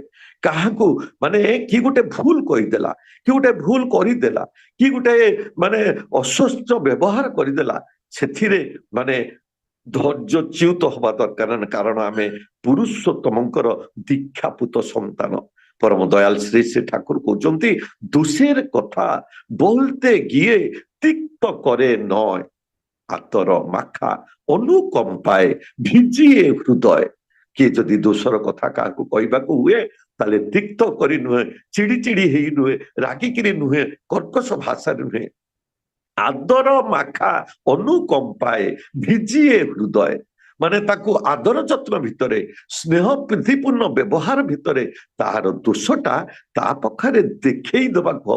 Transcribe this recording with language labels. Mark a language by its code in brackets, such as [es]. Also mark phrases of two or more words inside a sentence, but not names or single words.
[or] କାହାକୁ ମାନେ କି ଗୋଟେ ଭୁଲ କହିଦେଲା, କି ଗୋଟେ ଭୁଲ କରିଦେଲା, କି ଗୋଟେ ମାନେ ଅସ୍ୱସ୍ଥ ବ୍ୟବହାର କରିଦେଲା, ସେଥିରେ ମାନେ ଧୈର୍ଯ୍ୟଚ୍ୟୁତ ହବା ଦରକାର। କାରଣ ଆମେ ପୁରୁଷୋତ୍ତମଙ୍କର ଦୀକ୍ଷାପୁତ ସନ୍ତାନ। ପରମ ଦୟାଲ ଶ୍ରୀ ଶ୍ରୀ ଠାକୁର କହୁଛନ୍ତି, [bn] দোষের কথা বলতে গিয়ে তিক্ত করে নয়, আতর মাখা অনুকম্পায় ভিজিয়ে হৃদয়। [or] କିଏ ଯଦି ଦୋଷର କଥା କାହାକୁ କହିବାକୁ ହୁଏ, ତାହେଲେ ତିକ୍ତ କରି ନୁହେଁ, ଚିଡି ଚିଡି ହେଇ ନୁହେଁ, ରାଗିକିରି ନୁହେଁ, କର୍କଶ ଭାଷାରେ ନୁହେଁ, ଆଦର ମାଖା ଅନୁକମ୍ପାଏ ଭିଜିଏ ହୃଦୟ। ମାନେ ତାକୁ ଆଦର ଯତ୍ନ ଭିତରେ, ସ୍ନେହ ପ୍ରୀତିପୂର୍ଣ୍ଣ ବ୍ୟବହାର ଭିତରେ ତାହାର ଦୋଷଟା ତା ପାଖରେ ଦେଖେଇ ଦେବାକୁ ହବ।